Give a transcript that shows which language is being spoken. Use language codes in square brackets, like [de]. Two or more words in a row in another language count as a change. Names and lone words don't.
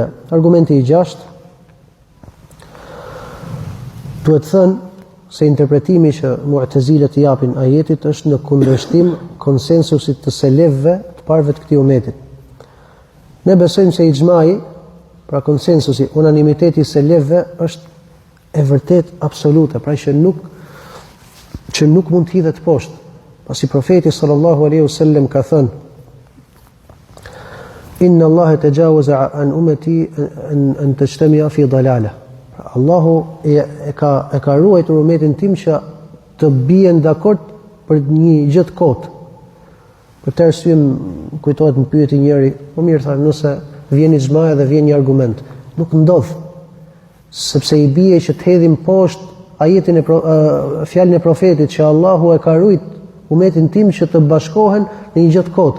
[sq] Argumenti i 6 duhet thënë se interpretimi që Mu'tazilet i japin ajetit është në kundërshtim konsensusit të selefëve të parëve të këtij umeti. Ne besojmë se ixhmai, pra konsensusi, unanimiteti i selefëve është e vërtet absolute, pra që nuk mund të hidhet poshtë. Pasi profeti [ar] صلى الله عليه وسلم [sq] ka thënë: [ar] إن الله تجاوز عن أمتي أن تجتمع في ضلالة. [sq] Allahu e ka ruajtur umetin tim që të bien dakord për një gjë të kotë. Për të arsye kujtohet më pyeti njëri, po mirë tha, nëse vjen ixhma dhe vjen një argument, nuk ndodh. Sepse i bie që të hedhim poshtë ajetin fjalën e profetit që Allahu e ka ruajtur umetin tim që të bashkohen në një gjë të kotë.